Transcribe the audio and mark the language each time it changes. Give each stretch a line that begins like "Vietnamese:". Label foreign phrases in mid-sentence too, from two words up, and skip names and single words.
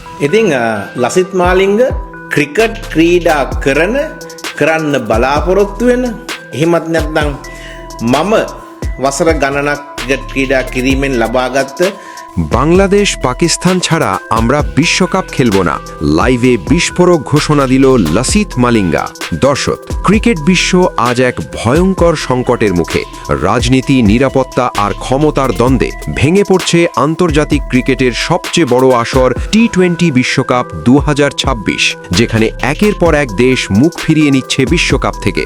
Sinhala: ඉතින් ලසිත් මාලිංග ක්‍රිකට් ක්‍රීඩා කරන්න බලාපොරොත්තු වෙන එහෙමත් නැත්නම් මම වසර ගණනක් ක්‍රිකට් ක්‍රීඩා කිරීමෙන් ලබාගත්
Bangla: বাংলাদেশ পাকিস্তান ছাড়া আমরা বিশ্বকাপ খেলব না, লাইভে বিস্ফোরক ঘোষণা দিল লসিথ মালিঙ্গা। দর্শক, ক্রিকেট বিশ্ব আজ এক ভয়ঙ্কর সংকটের মুখে। রাজনীতি, নিরাপত্তা আর ক্ষমতার দ্বন্দ্বে ভেঙে পড়ছে আন্তর্জাতিক ক্রিকেটের সবচেয়ে বড় আসর টি-20 বিশ্বকাপ 2026, যেখানে একের পর এক দেশ মুখ ফিরিয়ে নিচ্ছে বিশ্বকাপ থেকে।